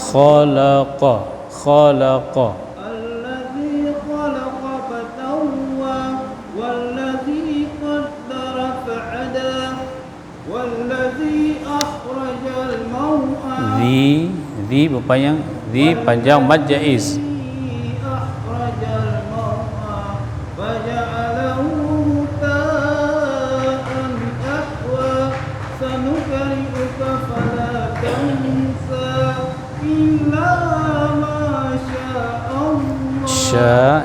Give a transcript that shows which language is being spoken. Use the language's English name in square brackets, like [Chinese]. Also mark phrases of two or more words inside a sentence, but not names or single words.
[Arabic] خلق الذي خلق فسوى والذي قدر فهدى والذي أخرج المرعى [Indonesian] ذي berpanjang ذي panjang [Arabic] مد جائز أخرج المرعى فجعله غثاء أحوى سنقرئك فلا تنسى إلا ما شاء الله